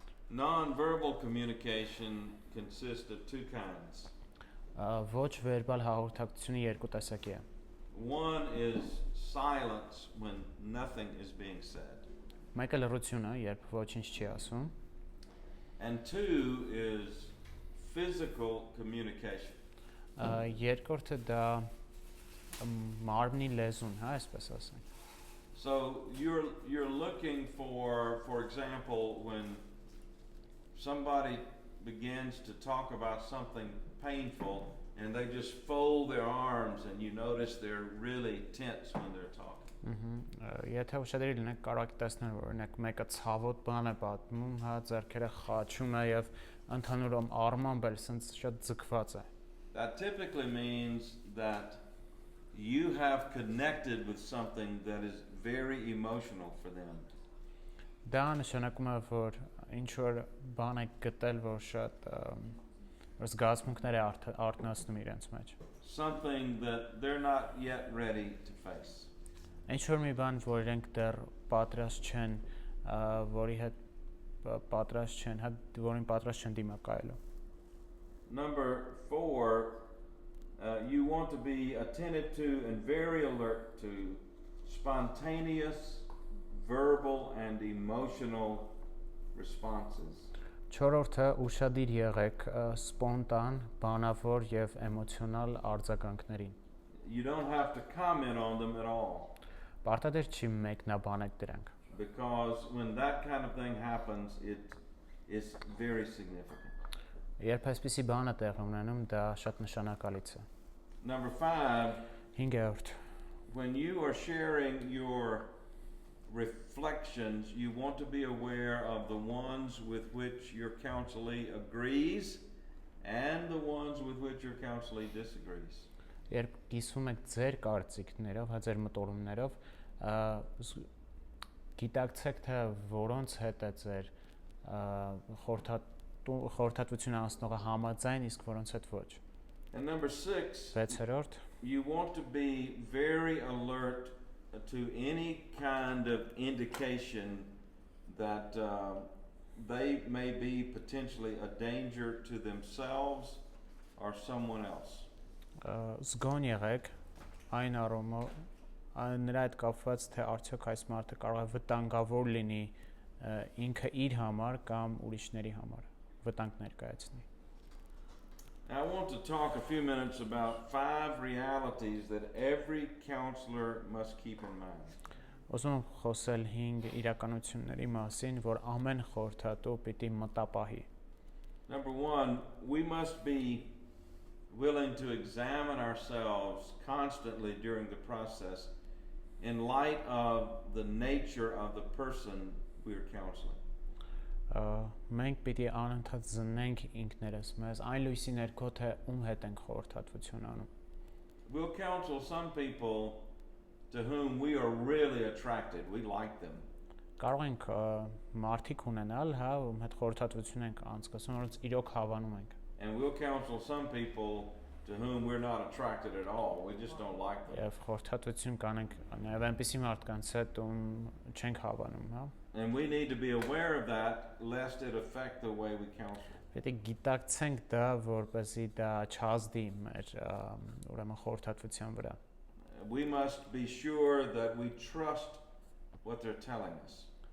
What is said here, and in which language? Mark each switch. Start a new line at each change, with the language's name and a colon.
English: Non-verbal communication consists of 2 kinds.
Armenian: Ոչ վերբալ հաղորդակցությունը երկու տեսակի է։
English: One is silence when nothing is being said.
Armenian: Մեկը լռությունը, երբ ոչինչ չի ասում,
English: and two is physical communication.
Armenian: Երկրորդը դա մարմնի լեզուն, հա, այսպես ասենք։
English: So you're looking for example, when somebody begins to talk about something painful and they just fold their arms and you notice they're really tense when they're talking.
Armenian: Եթե ուշադրի լինեք, կարող եք տեսնել, որ օրինակ մեկը ցավոտ բան է պատմում, հա, ձեռքերը խաչում է եւ ընդհանուր առմամբ էլ սենց շատ ձգված է։
English: That typically means that you have connected with something that is very emotional for them.
Armenian: Դա նշանակում է, որ ինչ որ բան եք գտել, որ շատ որ զգացմունքներ է արտնասնում իրենց մեջ։
English: Something that they're not yet ready to face.
Armenian: Ինչ որ մի բան, որ իրենք դեռ պատրաստ չեն, որի հետ պատրաստ չեն, հա, որին պատրաստ չեն դիմակայելու։
English: Number 4, you want to be attentive to and very alert to spontaneous, verbal and emotional responses.
Armenian: Չորրորդը ուշադիր եղեք սպոնտան, բանավոր եւ էմոցիոնալ արձագանքներին։
English: You don't have to comment on them at all.
Armenian: Պարտադիր չի մեկնաբանել դրանք։
English: Because when that kind of thing happens, it is very significant.
Armenian: Երբ այսպիսի բան է տեղի ունենում, դա շատ նշանակալից է։
English: Number 5,
Armenian: 5-րդ
English: when you are sharing your reflections, you want to be aware of the ones with which your counselee agrees and the ones with which your counselee disagrees.
Armenian: Երբ կիսվում եք ձեր կարծիքներով, հա, ձեր մտորումներով, գիտակցեք, թե որոնց հետ է ձեր խորհրդատվությունը անցնողը համաձայն, իսկ որոնց հետ ոչ։
English: And number 6,
Armenian: 6-րդ
English: you want to be very alert to any kind of indication that they may be potentially a danger to themselves or someone else.
Armenian: Զգոն եղեք այն առումով նրա հետ կապված, թե արդյոք այս մարդը կարող է վտանգավոր լինի ինքը իր համար կամ ուրիշների համար վտանգ ներկայացնի։
English: I want to talk a few minutes about 5 realities that every counselor must keep in mind.
Armenian: Ուզում եմ խոսել 5 իրականությունների մասին, որ ամեն խորհրդատու պիտի մտապահի։
English: Number 1, we must be willing to examine ourselves constantly during the process in light of the nature of the person we are counseling.
Armenian: Մենք պիտի անընդհատ զննենք ինքներս մեզ, այն լույսի ներքո, թե ում հետ ենք խորհրդատվություն անում։
English: We'll counsel some people to whom we are really attracted. We like them.
Armenian: Կարող ենք մարդիկ ունենալ, հա, ում հետ խորհրդատվություն ենք անցկացնում, որոնց իրոք հավանում ենք։
English: And we'll counsel some people to whom we're not attracted at all. We just don't like them.
Armenian: Եվ խորհրդատվություն կանենք նաև այնպիսի մարդկանց հետ, ում չենք հավանում, հա։
English: And we need to be aware of that lest it affect the way we counsel.
Armenian: Պետք է գիտակցենք դա, որպեսզի դա չազդի մեր ուրեմն խորհրդատվության վրա։
English: We must be sure that we trust what they're telling us.